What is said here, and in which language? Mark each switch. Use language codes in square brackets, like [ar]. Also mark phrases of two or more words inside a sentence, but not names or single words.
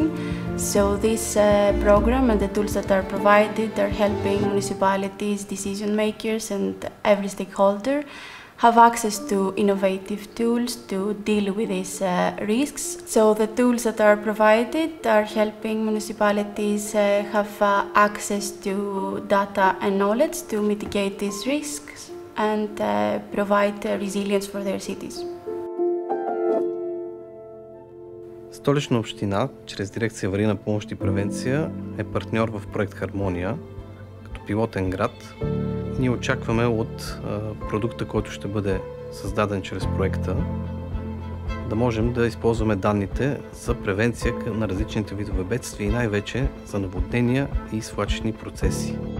[en] So this program and the tools that are provided are helping municipalities, decision makers and every stakeholder have access to innovative tools to deal with these risks. So the tools that are provided are helping municipalities have access to data and knowledge to mitigate these risks and provide resilience for their cities. [bg] Столична община, чрез дирекция аварийна помощ и превенция, е партньор в проект Хармония, като пилотен град. Ние очакваме от продукта, който ще бъде създаден чрез проекта, да можем да използваме данните за превенция на различните видове бедствия и най-вече за наводнения и свлачищни процеси.